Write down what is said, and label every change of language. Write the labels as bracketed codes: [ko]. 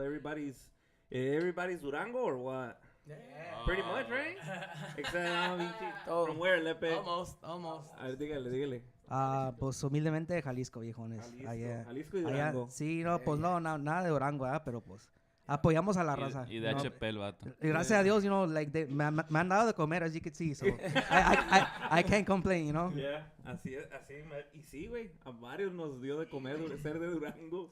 [en] Everybody's Durango or what? Pretty much, right? Except from where, Lepe? Almost. [es] A ver, dígale. Pues humildemente Jalisco, viejones. Jalisco y Allá, Durango. sí, no, pues no, nada de Durango, pero pues apoyamos a la raza. Y de [en] you know. [es] HP el vato. Y gracias a Dios, [en] you know, like [es] me han dado de comer, [en] as you can see, so I can't complain, you know. [es] Yeah, así es, y sí, güey, a varios nos dio de comer ser de Durango.